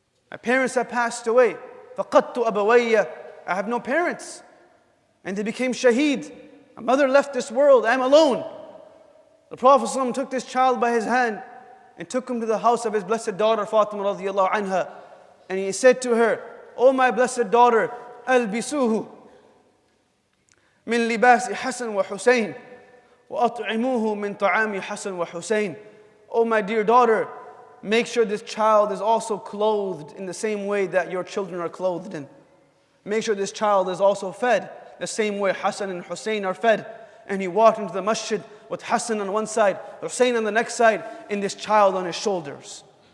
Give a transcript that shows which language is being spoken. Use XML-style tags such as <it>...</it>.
<en>My parents have passed away.</en> <ar>فَقَدْتُ أَبَوَيَّ</ar> <en>I have no parents. And they became shaheed. My mother left this world. I'm alone." The Prophet ﷺ took this child by his hand and took him to the house of his blessed daughter Fatima radiallahu anha. And he said to her, "O my blessed daughter,</en> <ar>ألبسوه من لباس حسن وحسين وأطعموه من طعام حسن وحسين."</ar> <en>"O my dear daughter, make sure this child is also clothed in the same way that your children are clothed in. Make sure this child is also fed the same way Hassan and Hussein are fed." And he walked into the masjid with Hassan on one side, Hussein on the next side, and this child on his shoulders.</en>